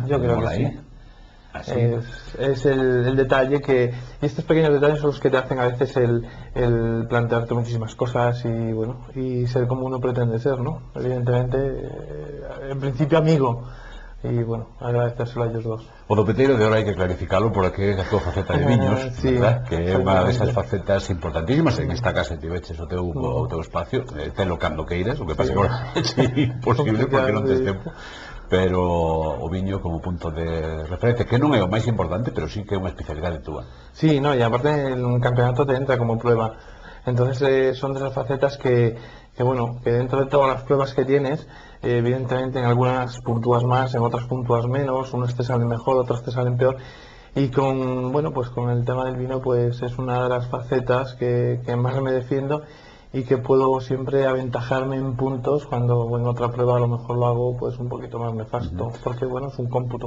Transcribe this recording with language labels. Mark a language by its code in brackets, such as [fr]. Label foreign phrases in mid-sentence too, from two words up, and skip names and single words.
[es] Yo creo que sí. Es el detalle que, y estos pequeños detalles son los que te hacen a veces el plantearte muchísimas cosas y bueno, y ser como uno pretende ser, ¿no? Evidentemente, en principio amigo, y bueno, agradecérselo a ellos dos. [gl] O do Peteiro de Oro hai que clarificalo por aquí a túa faceta de viños, sí, verdad? Que é unha desas facetas importantísimas. En esta casa tiveches o teu espacio, telo cando queiras, o que pasa que agora é imposible porque non tes tempo, pero o viño como punto de referencia, que non é o máis importante, pero sí que é unha especialidade túa. [es] Sí, no, y aparte un campeonato te entra como prueba, entonces son de esas facetas que bueno, que dentro de todas las pruebas que tienes, evidentemente en algunas puntúas más, en otras puntúas menos, unos te salen mejor, otros te salen peor, y con, bueno, pues con el tema del vino pues es una de las facetas que más me defiendo y que puedo siempre aventajarme en puntos cuando en otra prueba a lo mejor lo hago pues un poquito más nefasto, porque bueno, es un cómputo.